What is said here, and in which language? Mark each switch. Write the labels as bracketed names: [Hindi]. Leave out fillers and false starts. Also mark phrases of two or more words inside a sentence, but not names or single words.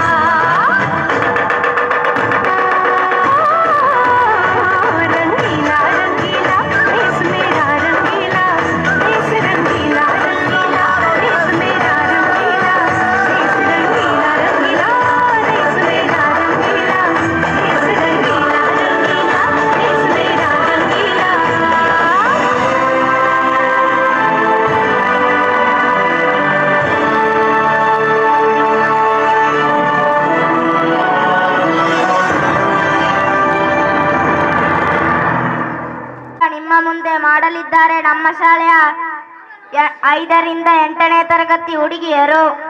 [Hindi] रंगीला रंगीला, देश मेरा रंगीला, देश रंगीला रंगीला, देश मेरा रंगीला, देश रंगीला रंगीला, देश मेरा रंगीला, देश रंगीला रंगीला, देश मेरा रंगीला। [Kannada] ನಿಮ್ಮ ಮುಂದೆ ಮಾಡಲಿದ್ದಾರೆ ನಮ್ಮ ಶಾಲೆಯ 5ರಿಂದ 8ನೇ ತರಗತಿ ಹುಡುಗಿಯರು.